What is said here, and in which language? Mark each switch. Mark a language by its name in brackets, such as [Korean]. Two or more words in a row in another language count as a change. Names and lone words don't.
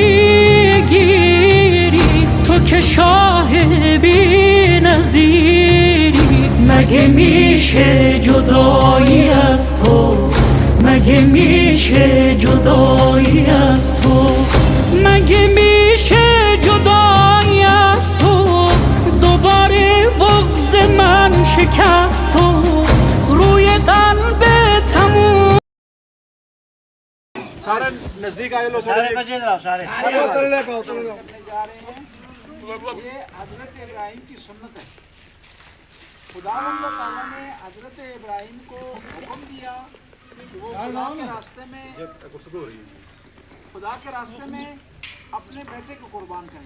[Persian] میگیری تو که شاه بی نظیری، مگه میشه جدایی از تو، مگه میشه جدایی از تو، مگه میشه جدایی از تو، دوباره بغض من شکست تو، روی قلب تموم. [Urdu] سارے نزدیک آئے لو، سارے بچے ادھر آؤ، سارے اتر لے کا اتر لے. یہ حضرت ابراہیم کی سنت ہے. خدا تعالیٰ نے حضرت ابراہیم کو حکم دیا کہ وہ خدا کے راستے میں اپنے بیٹے کو قربان کریں.